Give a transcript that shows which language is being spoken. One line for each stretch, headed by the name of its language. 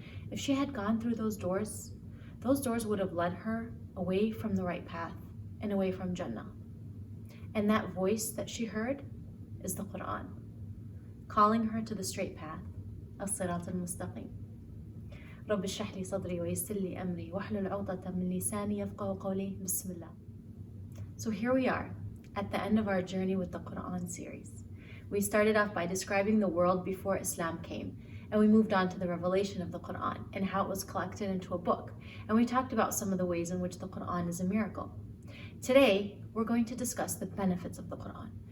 English: If she had gone through those doors would have led her away from the right path and away from Jannah. And that voice that she heard is the Quran, calling her to the straight path, as-sirat al-mustaqim.
Arabic: رب اشرح لي صدري ويسر لي أمري واحلل عقدة من لساني يفقهوا قولي. بسم الله.
English: So here we are at the end of our journey with the Quran series. We started off by describing the world before Islam came, and we moved on to the revelation of the Quran and how it was collected into a book. And we talked about some of the ways in which the Quran is a miracle. Today, we're going to discuss the benefits of the Quran.